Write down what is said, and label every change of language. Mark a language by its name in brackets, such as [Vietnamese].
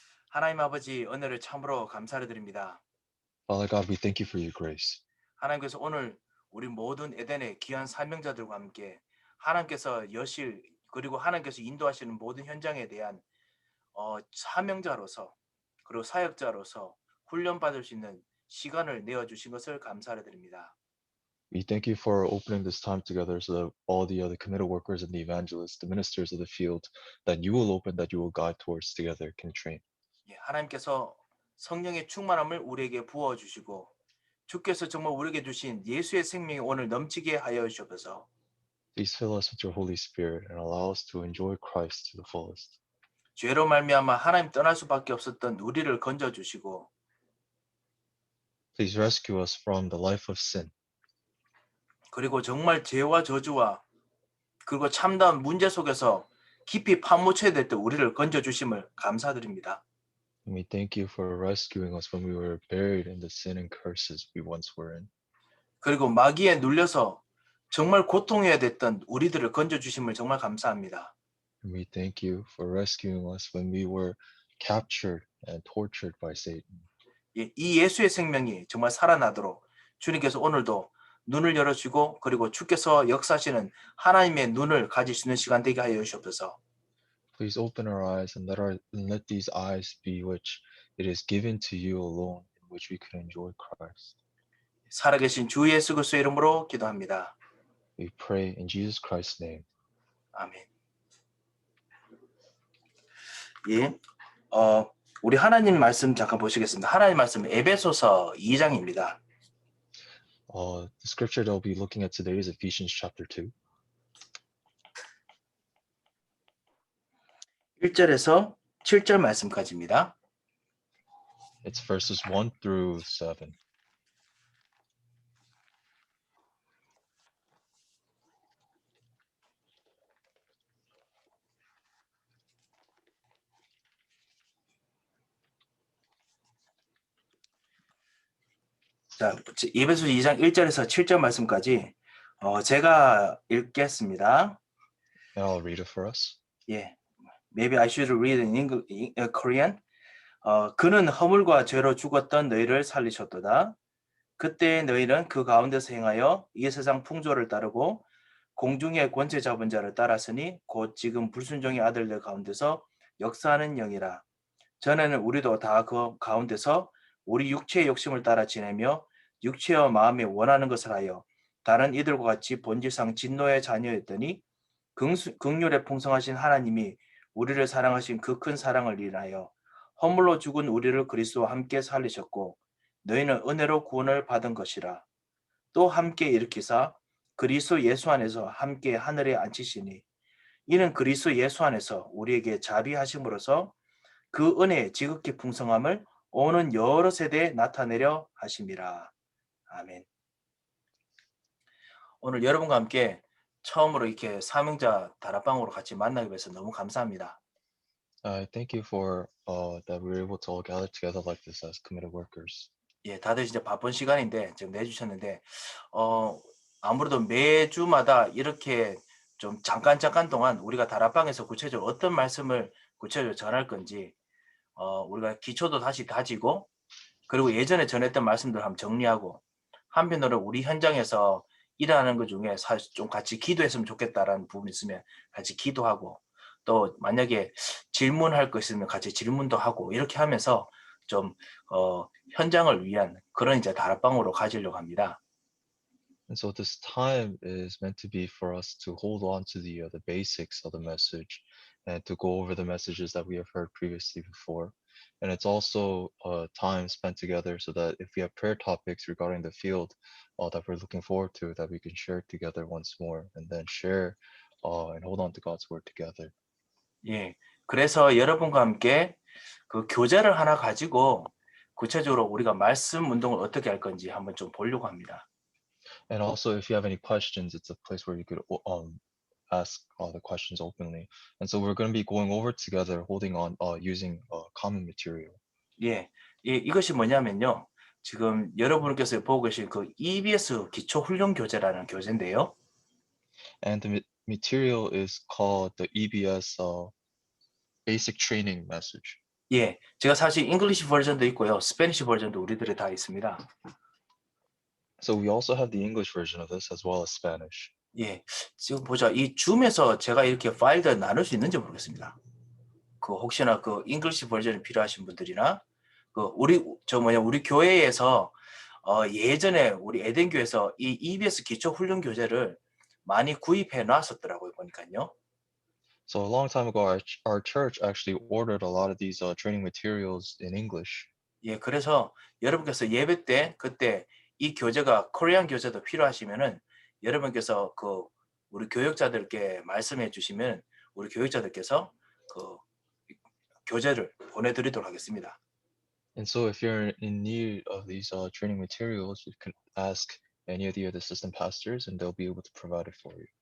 [Korean] 하나님 아버지 은혜를 참으로 감사를 드립니다. [English] Father God, we thank you for your grace. [Korean] 하나님께서 오늘 우리 모든 에덴의 귀한 사명자들과 함께 하나님께서 여실 그리고 하나님께서 인도하시는 모든 현장에 대한 사명자로서 그리고 사역자로서 훈련받을 수 있는 시간을 내어주신 것을 감사를 드립니다. [English] We thank you for opening this time together so that all the other committed workers and the evangelists, the ministers of the field, that you will open, that you will guide towards together can train. [Korean] 예, 하나님께서 성령의 충만함을 우리에게 부어주시고 주께서 정말 우리에게 주신 예수의 생명이 오늘 넘치게 하여 주옵소서. [English] Please fill us with your Holy Spirit and allow us to enjoy Christ to the fullest. [Korean] 죄로 말미암아 하나님 떠날 수밖에 없었던 우리를 건져주시고 [English] Please rescue us from the life of sin. [Korean] 그리고 정말 죄와 저주와 그리고 참다운 문제 속에서 깊이 파묻혀야 됐던 우리를 건져주심을 감사드립니다. [English] And we thank you for rescuing us when we were buried in the sin and curses we once were in. [Korean] 그리고 마귀에 눌려서 정말 고통해야 됐던 우리들을 건져주심을 정말 감사합니다. [English] And we thank you for rescuing us when we were captured and tortured by Satan. [Korean] 이 예수의 생명이 정말 살아나도록 주님께서 오늘도 눈을 열어주고 그리고 주께서 역사하시는 하나님의 눈을 가질 수 있는 시간 되게 하여 주시옵소서. [English] Please open our eyes and let these eyes be which it is given to you alone, in which we can enjoy Christ. [Korean] 살아계신 주 예수 그리스도의 이름으로 기도합니다. [English] We pray in Jesus Christ's name. [Korean] 아멘. 예, 우리 하나님 말씀 잠깐 보시겠습니다. 하나님 말씀 에베소서 2장입니다. [English] The scripture that we'll be looking at today is Ephesians chapter 2. [Korean] 1절에서 7절 말씀까지입니다. [English] It's verses 1 through 7. [Korean] 자, 에베소서 2장 1절에서 7절 말씀까지 제가 읽겠습니다. [English] And I'll read it for us. [Korean] 예, [English] maybe I should read in English, Korean. [Korean] 그는 허물과 죄로 죽었던 너희를 살리셨도다. 그때 너희는 그 가운데서 행하여 이 세상 풍조를 따르고 공중의 권세 잡은 자를 따랐으니 곧 지금 불순종의 아들들 가운데서 역사하는 영이라. 전에는 우리도 다 그 가운데서 우리 육체의 욕심을 따라 지내며 육체와 마음이 원하는 것을 하여 다른 이들과 같이 본질상 진노의 자녀였더니 긍휼에 풍성하신 하나님이 우리를 사랑하신 그 큰 사랑을 인하여 허물로 죽은 우리를 그리스도와 함께 살리셨고 너희는 은혜로 구원을 받은 것이라. 또 함께 일으키사 그리스도 예수 안에서 함께 하늘에 앉히시니 이는 그리스도 예수 안에서 우리에게 자비하심으로써 그 은혜의 지극히 풍성함을 오는 여러 세대에 나타내려 하심이라. 아멘. 오늘 여러분과 함께 처음으로 이렇게 사명자 다락방으로 같이 만나게 돼서 너무 감사합니다. [English] I thank you for that we were able to all gather together like this as committed workers. [Korean] 예, 다들 진짜 바쁜 시간인데 지금 내주셨는데 아무래도 매주마다 이렇게 좀 잠깐 동안 우리가 다락방에서 구체적으로 어떤 말씀을 구체적으로 전할 건지 우리가 기초도 다시 다지고 그리고 예전에 전했던 말씀들 한번 정리하고 한편으로 우리 현장에서 일하는 것 중에 사실 좀 같이 기도했으면 좋겠다라는 부분이 있으면 같이 기도하고 또 만약에 질문할 거 있으면 같이 질문도 하고 이렇게 하면서 좀 현장을 위한 그런 이제 다락방으로 가지려고 합니다. [English] And so this time is meant to be for us to hold on to the basics of the message and to go over the messages that we have heard previously before. And it's also time spent together so that if we have prayer topics regarding the field that we're looking forward to, that we can share together once more and then share and hold on to God's word together. [Korean] 예, 그래서 여러분과 함께 그 교재를 하나 가지고 구체적으로 우리가 말씀 운동을 어떻게 할 건지 한번 좀 보려고 합니다. [English] And also, if you have any questions, it's a place where you could ask all the questions openly. And so we're going to be going over together, holding on, using common material. [Korean] 예, 이것이 뭐냐면요. 지금 여러분께서 보고 계신 그 EBS 기초 훈련 교재라는 교재인데요. [English] And the material is called the EBS basic training message. [Korean] 예, 제가 사실 잉글리시 버전도 있고요, 스페니시 버전도 우리들에 다 있습니다. [English] So we also have the English version of this as well as Spanish. [Korean] 예, 지금 보자. 이 줌에서 제가 이렇게 파일들 나눌 수 있는지 모르겠습니다. 그 혹시나 그 잉글리시 버전이 필요하신 분들이나 그 우리 교회에서 예전에 우리 에덴 교회에서 이 EBS 기초 훈련 교재를 많이 구입해 놨었더라고요, 보니까요. [English] So a long time ago, our church actually ordered a lot of these training materials in English. [Korean] 예, 그래서 여러분께서 예배 때 그때 이 교재가 코리안 교재도 필요하시면은 여러분께서 그 우리 교역자들께 말씀해 주시면 우리 교역자들께서 그 교재를 보내드리도록 하겠습니다. [English] And so if you're in need of these training materials, you can ask any of the other assistant pastors and they'll be able to provide it for you.